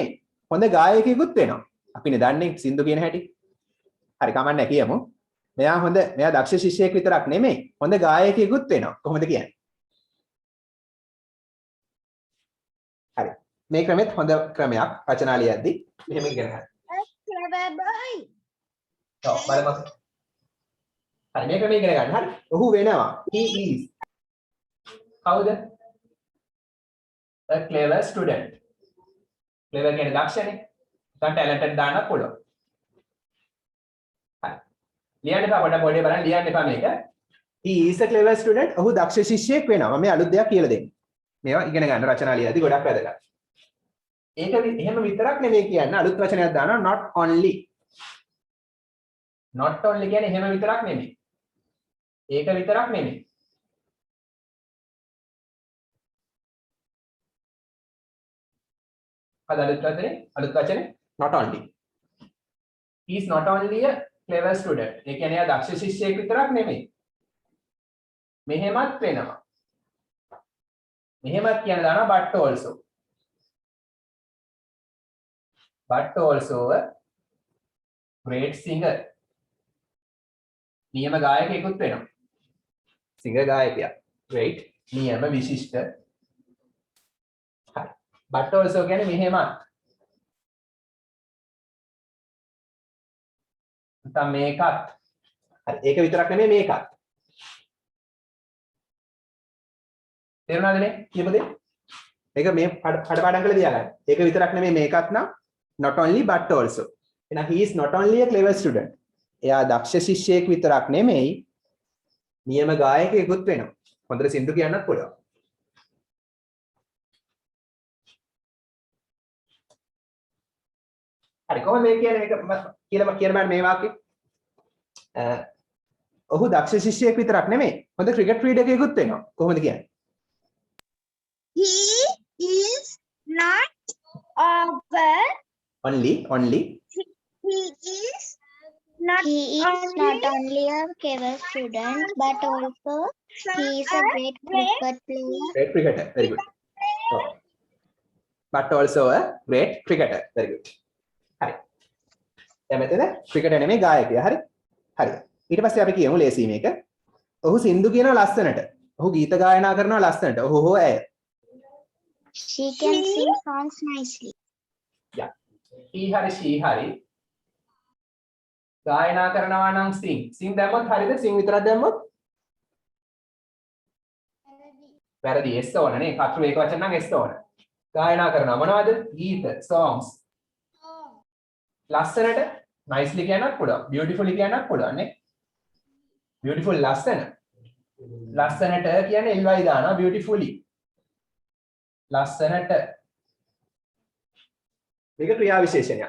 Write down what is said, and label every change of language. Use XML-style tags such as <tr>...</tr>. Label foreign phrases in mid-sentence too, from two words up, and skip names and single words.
<si>හොඳ ගායකයෙකුත් වෙනවා. අපිනේ දන්නේ සින්දු කියන හැටි. හරි කමන්නේ කියමු. මෙයා දක්ෂ ශිෂ්‍යයෙක් විතරක් නෙමෙයි. හොඳ ගායකයෙකුත් වෙනවා. කොහොමද කියන්නේ? හරි. මේ ක්‍රමෙත් හොඳ ක්‍රමයක් රචනා ලියද්දි. මෙහෙම ඉගෙන ගන්න.</si> <en>clever boy.</en> <si>ඔව් බලමු. හරි මේ ක්‍රමය ඉගෙන ගන්න. හරි. ඔහු වෙනවා.</si> <en>He is.</en> <si>කවුද?</si> <en>A clever student.</en> <si>clever කියන්නේ දක්ෂනේ. දැන් talented දාන්න පුළුවන්. හරි. ලියන්න එපා පොඩ පොඩේ බලන්න ලියන්න එපා මේක.</si> <en>He is a clever student.</en> <si>ඔහු දක්ෂ ශිෂ්‍යයෙක් වෙනවා. මම මේ අලුත් දෙයක් කියලා දෙන්නේ. මේවා ඉගෙන ගන්න රචනා ලියද්දි ගොඩක් වැදගත්. ඒක එහෙම විතරක් නෙමෙයි කියන්නේ අලුත් වචනයක් දානවා</si> <en>not only. not only</en> <si>කියන්නේ එහෙම විතරක් නෙමෙයි. ඒක විතරක් නෙමෙයි. අලුත් වචනේ</si> <en>not only. He is not only a clever student.</en> <si>ඒ කියන්නේ එයා දක්ෂ ශිෂ්‍යයෙක් විතරක් නෙමෙයි. මෙහෙමත් වෙනවා. මෙහෙමත් කියන දානවා</si> <en>but also. But also a great singer.</en> <si>නියම ගායකයෙකුත් වෙනවා. සිංගර් ගායකයා. great නියම විශිෂ්ට. හරි.</si> <en>but also</en> <si>කියන්නේ මෙහෙමත්. නැත්නම් මේකත්. හරි. ඒක විතරක් නෙමෙයි මේකත්. තේරුණාද නේ? කියපු දේ? ඒක මේ කඩපාඩම් කරලා තියාගන්න. ඒක විතරක් නෙමෙයි මේකත් නම්</si> <en>not only but also. එහෙනම් he is not only a clever student.</en> <si>එයා දක්ෂ ශිෂ්‍යයෙක් විතරක් නෙමෙයි නියම ගායකයෙකුත් වෙනවා. හොඳට සින්දු කියන්නත් පුළුවන්. හරි කොහොමද මේ කියන්නේ මේක කියලා කියන බෑ මේ වාක්‍යෙ. ඔහු දක්ෂ ශිෂ්‍යයෙක් විතරක් නෙමෙයි හොඳ ක්‍රිකට් ක්‍රීඩකයෙකුත් වෙනවා. කොහොමද කියන්නේ?</si> <en>He is not only he is not He is not only a clever student, but also he is a great cricket player. great cricketer. Very good. Oh. But also a great cricketer. Very good.</en> <si>හරි. දැන් මෙතන ක්‍රිකටර් නෙමෙයි ගායකයා. හරි. හරි. ඊට පස්සේ අපි කියමු ලේසි මේක. ඔහු සින්දු කියනවා ලස්සනට. ඔහු ගීත ගායනා කරනවා ලස්සනට. ඔහු හෝ ඇය.</si> <en>She can sing songs nicely.</en> <si>Yeah. he hari she hari ගායනා කරනවා නම් sing දැම්මොත් හරියද sing විතරක් දැම්මොත් වැරදි s ඕන නේ කටු ඒක වචන නම් s ඕන ගායනා කරනවා මොනවද ගීත songs ලස්සනට nicely කියන්නත් පුළුවන් beautifully කියන්නත් පුළුවන් නේ beautiful ලස්සනට කියන්නේ ly දානවා beautifully ලස්සනට මේක ක්‍රියා විශේෂණයක්.</si>